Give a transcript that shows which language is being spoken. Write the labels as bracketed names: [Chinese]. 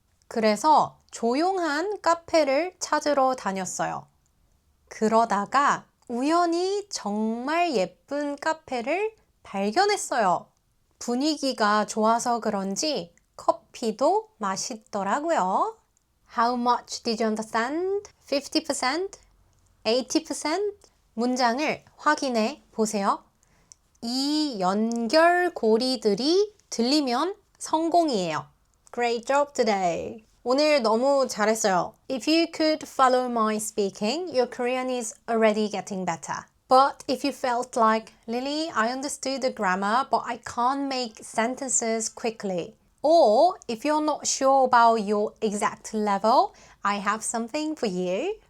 [Korean] 그래서 조용한 카페를 찾으러 다녔어요. 그러다가 우연히 정말 예쁜 카페를 발견했어요. 분위기가 좋아서 그런지 커피도 맛있더라고요. [English] How much did you understand? [Korean] 50%? 80%? 문장을 확인해 보세요. 이 연결고리들이 들리면 성공이에요. [English] Great job today. [Korean] 오늘 너무 잘했어요. [English] If you could follow my speaking, your Korean is already getting better. But if you felt like, Lily, I understood the grammar, but I can't make sentences quickly. Or if you're not sure about your exact level, I have something for you.